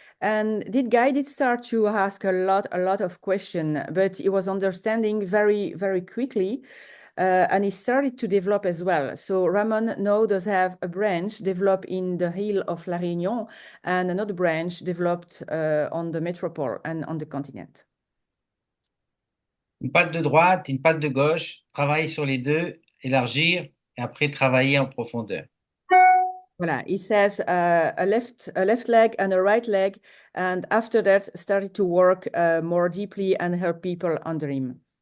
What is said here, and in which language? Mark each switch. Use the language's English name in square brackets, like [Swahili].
[English] And this guy did start to ask a lot of questions, but he was understanding very, very quickly. And he started to develop as well. So Ramon now does have a branch developed in the hill of La Réunion and another branch developed on the metropole and on the continent. [French] Une patte de droite, une patte de gauche, travailler sur les deux, élargir et après travailler en profondeur. [English] Voilà, he says a left leg and a right leg, and after that started to work more deeply and help people under him.